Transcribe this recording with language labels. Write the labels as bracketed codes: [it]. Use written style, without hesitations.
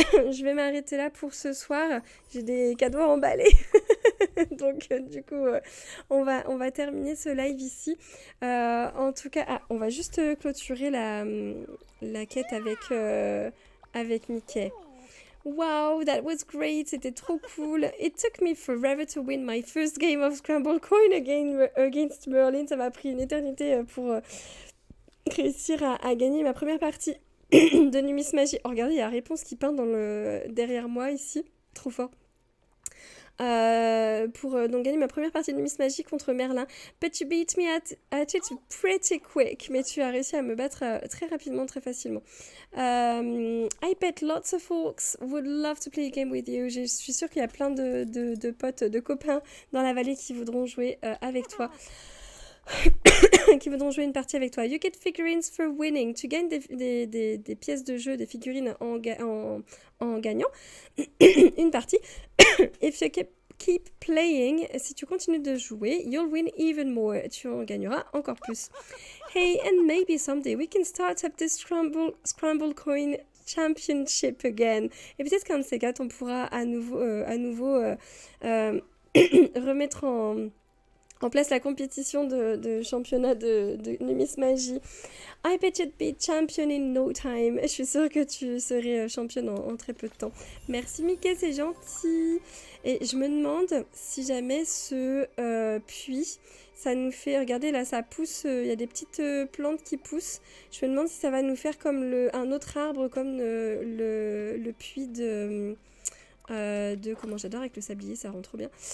[fr] Je vais m'arrêter là pour ce soir. J'ai des cadeaux à emballer. Donc, du coup, on va terminer ce live ici. En tout cas, on va juste clôturer la quête avec Mickey. [en] Wow, that was great. [fr] C'était trop cool. [en] It took me forever to win my first game of Scramble Coin against Merlin. [fr] Ça m'a pris une éternité pour réussir à gagner ma première partie de Numismagie. Oh, regardez, il y a la réponse qui peint derrière moi ici. Trop fort. Pour donc gagner ma première partie de Numismagie contre Merlin. [en] But you beat me at it pretty quick. [fr] Mais tu as réussi à me battre très rapidement, très facilement. [en] I bet lots of folks would love to play a game with you. [fr] Je suis sûre qu'il y a plein de potes, de copains dans la vallée qui voudront jouer avec toi. Qui voudront jouer une partie avec toi. [en] You get figurines for winning. [fr] Tu gagnes des pièces de jeu, des figurines en gagnant une partie. [en] If you keep playing, [fr] si tu continues de jouer, [en] you'll win even more. [fr] Tu en gagneras encore plus. [en] Hey, and maybe someday we can start up this Scramble Coin Championship again. [fr] Et peut-être qu'un de ces quatre, on pourra à nouveau remettre en place la compétition de championnat de Numismagie. [en] I bet you'd be champion in no time. [fr] Je suis sûre que tu serais championne en très peu de temps. [en] Merci Mickey, c'est gentil. [fr] Et je me demande si jamais ce puits, ça nous fait... Regardez là, ça pousse, il y a des petites plantes qui poussent. Je me demande si ça va nous faire comme un autre arbre, comme le puits de comment j'adore avec le sablier, ça rend trop bien.